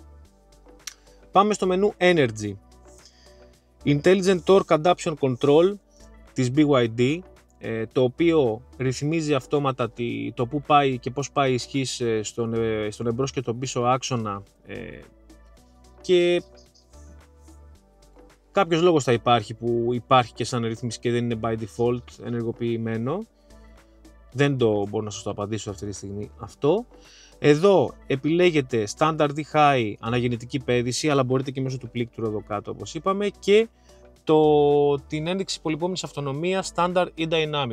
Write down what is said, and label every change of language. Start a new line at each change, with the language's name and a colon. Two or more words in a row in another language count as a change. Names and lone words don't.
Greek: Πάμε στο μενού Energy. Intelligent Torque Adaptation Control της BYD, το οποίο ρυθμίζει αυτόματα το που πάει και πώς πάει η ισχύς στον εμπρός και τον πίσω άξονα, και κάποιος λόγος θα υπάρχει που υπάρχει και σαν ρύθμιση και δεν είναι
English: by default
Greek: ενεργοποιημένο. Δεν το μπορώ να σας το απαντήσω αυτή τη στιγμή αυτό. Εδώ επιλέγετε Standard ή High αναγεννητική πέδηση, αλλά μπορείτε και μέσω του πλήκτρου εδώ κάτω, όπως είπαμε, και την ένδειξη πολυπόμενης αυτονομίας Standard ή Dynamic.